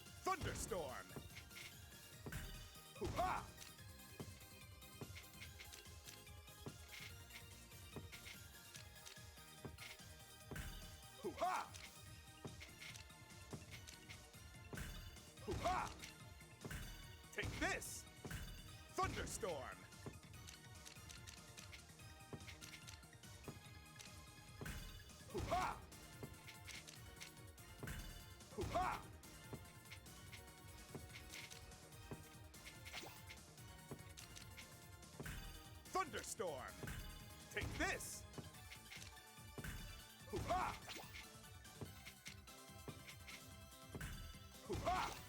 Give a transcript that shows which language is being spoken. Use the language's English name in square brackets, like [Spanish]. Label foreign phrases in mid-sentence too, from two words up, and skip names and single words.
[English] Thunderstorm. Hoo-ha! Hoo-ha! Hoo-ha! Take this! Thunderstorm! Hoo-ha! Hoo-ha! Thunderstorm! Take this! Hoo-ha! Hoo-ha!